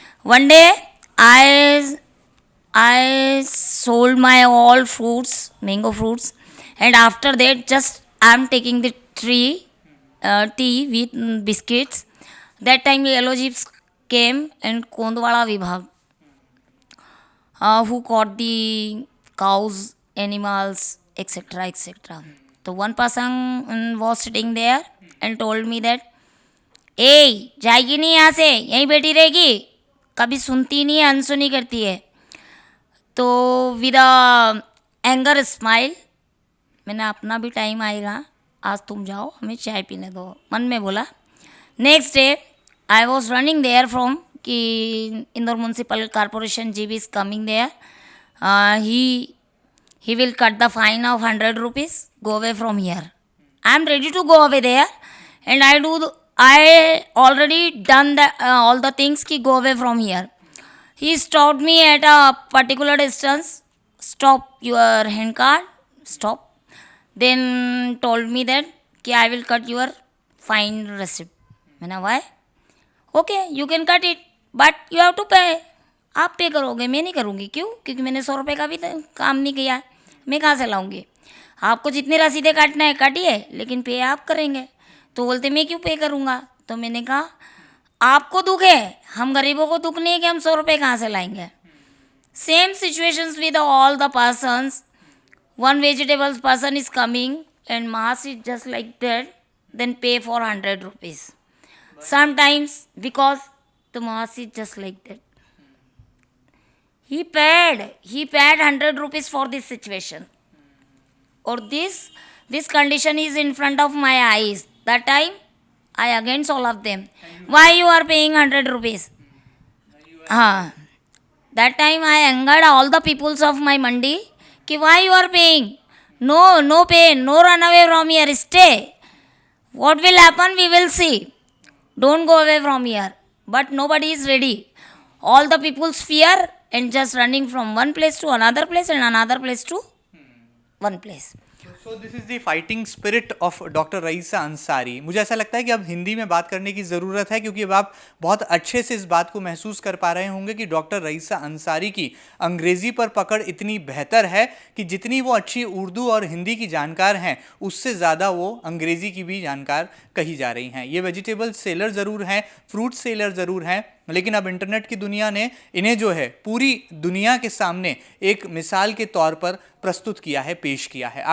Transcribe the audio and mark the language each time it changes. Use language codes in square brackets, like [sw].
[en] One day I sold my all fruits, mango fruits, and after that just I am taking the tea with biscuits. That time yellow jeeps came and Kondwala Vibhag, who caught the cows, animals, etc. So one person was sitting there and told me that, [hi] ए जाएगी नहीं यहाँ से, यहीं बैठी रहेगी, कभी सुनती नहीं है, अनसुनी करती है। तो [en] with anger smile [hi] मैंने अपना भी टाइम आएगा, आज तुम जाओ, हमें चाय पीने दो, मन में बोला। [en] next day I was running there from [hi] कि [en] Indore Municipal Corporation GB is coming there. He will cut the fine of 100 rupees. Go away from here. I am ready to go away there, and I already done all the things [hi] ki [en] go away from here. He stopped me at a particular distance. Stop your hand cart. Stop. Then told me that [hi] कि [en] I will cut your fine receipt. [hi] मैंने [en] why? Okay, you can cut it, but you have to pay. [hi] आप पे करोगे, मैं नहीं करूँगी. क्यों? क्योंकि मैंने 100 रुपये का भी तो काम नहीं किया है, मैं कहाँ से लाऊंगी. आपको जितने रसीदें काटना है काटिए, लेकिन पे आप करेंगे. तो बोलते मैं क्यों पे करूँगा. तो मैंने कहा आपको दुख है, हम गरीबों को दुख नहीं है कि हम 100 रुपये कहाँ से लाएंगे. [en] Same situations with all the persons. One vegetables person is coming and mass is just like that, then pay for 100 rupees. Sometimes because the mass is just like that. He paid 100 rupees for this situation. Or this condition is in front of my eyes. That time I against all of them. Why you are paying 100 rupees? That time I angered all the peoples of my mandi. [hi] कि [en] why you are paying? No pay, no run away from here, stay. What will happen, we will see. Don't go away from here. But nobody is ready. All the people's fear and just running from one place to another place and another place to one place. So this is the fighting spirit of doctor Raisa Ansari. [hi] मुझे ऐसा लगता है कि अब हिंदी में बात करने की ज़रूरत है, क्योंकि अब आप बहुत अच्छे से इस बात को महसूस कर पा रहे होंगे कि डॉक्टर रईसा अंसारी की अंग्रेज़ी पर पकड़ इतनी बेहतर है कि जितनी वो अच्छी उर्दू और हिंदी की जानकार हैं, उससे ज़्यादा वो अंग्रेज़ी की भी जानकार कही जा रही हैं. ये वेजिटेबल सेलर ज़रूर हैं, फ्रूट सेलर ज़रूर हैं, लेकिन अब इंटरनेट की दुनिया ने इन्हें जो है पूरी दुनिया के सामने एक मिसाल के तौर पर प्रस्तुत किया है, पेश किया है.